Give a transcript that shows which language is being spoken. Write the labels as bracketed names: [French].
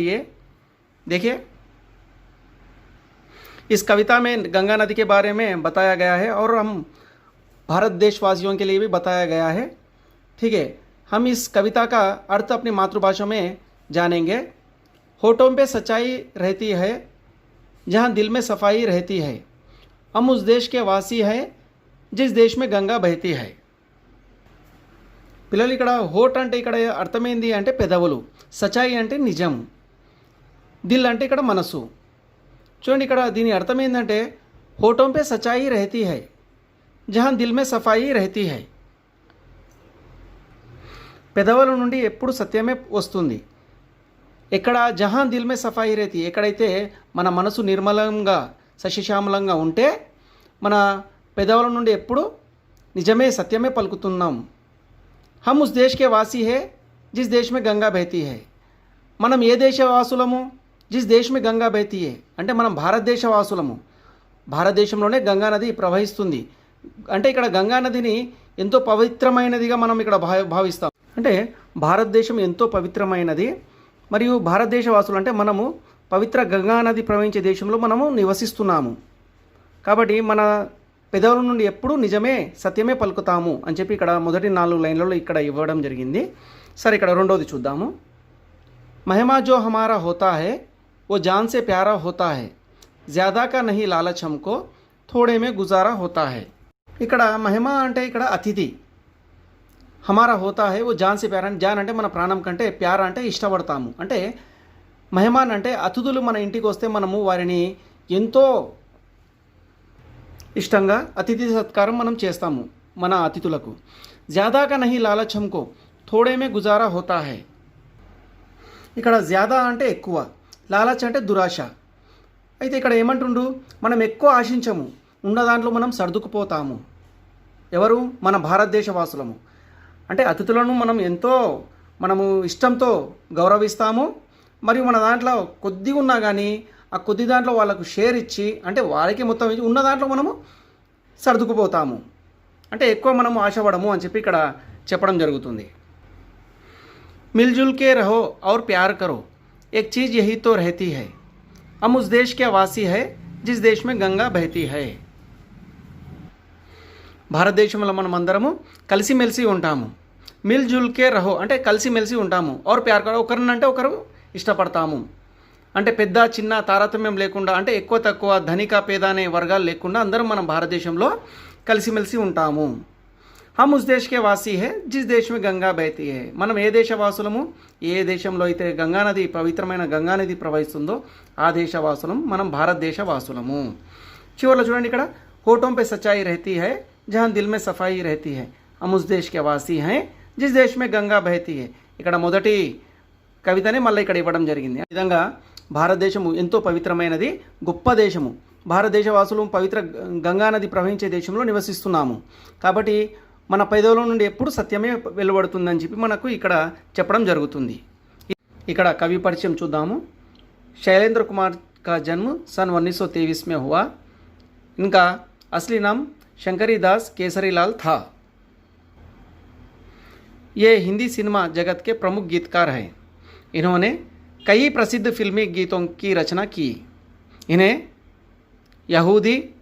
[Hindi] ये देखिए, इस कविता में गंगा नदी के बारे में बताया गया है और हम भारत देशवासियों के लिए भी बताया गया है। ठीक है, हम इस कविता का अर्थ अपनी मातृभाषा में जानेंगे। होठों पे सच्चाई रहती है जहाँ दिल में सफाई रहती है। हम उस देश के वासी हैं जिस देश में గంగా బహతి है। [Telugu] పిల్లలు, ఇక్కడ హోట్ అంటే ఇక్కడ అర్థమైంది అంటే పెదవులు, సచాయి అంటే నిజం, దిల్ అంటే ఇక్కడ మనసు। చూడండి, ఇక్కడ దీని అర్థం ఏంటంటే [Hindi] హోఠోं पे सच्चाई रहती है जहाँ दिल में सफाई रहती है। [Telugu] పెదవుల నుండి ఎప్పుడు సత్యమే వస్తుంది। ఎక్కడ [Hindi] జహాన్ దిల్ మే సఫాయి रहती, [Telugu] ఎక్కడైతే మన మనసు నిర్మలంగా సశిశ్యామలంగా ఉంటే మన పెదవుల నుండి ఎప్పుడు నిజమే సత్యమే పలుకుతున్నాం। [Hindi] హమ్ ఉస్ దేశ్ కే వాసీ హే జిస్ దేశ్ మే గంగా బహతీ హై। [Telugu] మనం ఏ దేశ వాసులము? [Hindi] జిస్ దేశ్ మే గంగా బహతీ హై [Telugu] అంటే మనం భారతదేశ వాసులము। భారతదేశంలోనే గంగా నది ప్రవహిస్తుంది। అంటే ఇక్కడ గంగా నదిని ఎంతో పవిత్రమైనదిగా మనం ఇక్కడ భావిస్తాం। అంటే భారతదేశం ఎంతో పవిత్రమైనది మరియు భారతదేశ వాసులు అంటే మనము పవిత్ర గంగా నది ప్రవహించే దేశంలో మనము నివసిస్తున్నాము। కాబట్టి మన పెదవుల నుండి ఎప్పుడు నిజమే సత్యమే పలుకుతాము అని చెప్పి ఇక్కడ మొదటి 4 లైన్లలో ఇక్కడ ఇవ్వడం జరిగింది। సరే, ఇక్కడ రెండోది చూద్దాము। [Hindi] महिमा जो हमारा होता है वो जान से प्यारा होता है। ज़्यादा का नहीं लालच हमको, थोड़े में गुजारा होता है। [Telugu] ఇక్కడ మహిమ అంటే ఇక్కడ అతిథి, [Hindi] హమారా హోతా హై वो जान से प्यारा, [Telugu] జాన్ అంటే మన ప్రాణం కంటే, ప్యారా అంటే ఇష్టపడతాము। అంటే మెహమాన్ అంటే అతిథులు మన ఇంటికి వస్తే మనము వారిని ఎంతో ఇష్టంగా అతిథి సత్కారం మనం చేస్తాము మన అతిథులకు। [Hindi] జ్యాదా కా నహీ లాలచ్ హమ్కో, థోడే మే గుజారా హోతా హై। [Telugu] ఇక్కడ జ్యాదా అంటే ఎక్కువ, లాలచ్ అంటే దురాశ। అయితే ఇక్కడ ఏమంటుండు, మనం ఎక్కువ ఆశించము, ఉన్న దాంట్లో మనం సర్దుకుపోతాము। ఎవరు? మన భారతదేశ వాసులము। అంటే అతిథులను మనము ఇష్టంతో గౌరవిస్తాము మరియు మన దాంట్లో కొద్దిగా ఉన్నా కానీ ఆ కొద్ది దాంట్లో వాళ్ళకు షేర్ ఇచ్చి, అంటే వారికి మొత్తం ఇచ్చి ఉన్న దాంట్లో మనము సర్దుకుపోతాము। అంటే ఎక్కువ మనము ఆశపడము అని చెప్పి ఇక్కడ చెప్పడం జరుగుతుంది। [Hindi] మిల్జుల్ కే రహో और प्यार करो, एक चीज़ यही तो रहती है। हम उस देश के वासी है जिस देश में गंगा बहती है। [Telugu] భారతదేశంలో మనం అందరము కలిసిమెలిసి ఉంటాము। [Hindi] మిల్జుల్ కే రహో [Telugu] అంటే కలిసిమెలిసి ఉంటాము, [Hindi] और प्यार करो [Telugu] ఒకరినంటే ఒకరు ఇష్టపడతాము। అంటే పెద్ద చిన్న తారతమ్యం లేకుండా, అంటే ఎక్కువ తక్కువ, ధనిక పేద అనే వర్గాలు లేకుండా అందరం మనం భారతదేశంలో కలిసిమెలిసి ఉంటాము। [Hindi] హమ్ ఉస్ దేశ్ కే వాసీ హై జిస్ దేశ్ మే గంగా బహతీ హై। [Telugu] మనం ఏ దేశ వాసులము? ఏ దేశంలో అయితే గంగా నది, పవిత్రమైన గంగా నది ప్రవహిస్తుందో ఆ దేశ వాసులం, మనం భారతదేశ వాసులము। చివరిలో చూడండి, ఇక్కడ [Hindi] హోఠోं पे सच्चाई रहती है जहाँ दिल में सफाई रहती है। हम उस देश के वासी हैं जिस देश में गंगा बहती है। [Telugu] ఇక్కడ మొదటి కవితనే మళ్ళీ ఇక్కడ ఇవ్వడం జరిగింది। ఈ విధంగా భారతదేశము ఎంతో పవిత్రమైనది, గొప్ప దేశము। భారతదేశ వాసులు పవిత్ర గంగా నది ప్రవహించే దేశంలో నివసిస్తున్నాము కాబట్టి మన పెదవుల నుండి ఎప్పుడు సత్యమే వెలువడుతుందని చెప్పి మనకు ఇక్కడ చెప్పడం జరుగుతుంది। ఇక్కడ కవి పరిచయం చూద్దాము। [Hindi] शैलेंद्र कुमार का जन्म सन 1923 में हुआ। इनका असली नाम शंकरी दास केसरीलाल था। ये हिंदी सिनेमा जगत के प्रमुख गीतकार हैं। इन्होंने कई प्रसिद्ध फिल्मी गीतों की रचना की। इन्हें यहूदी,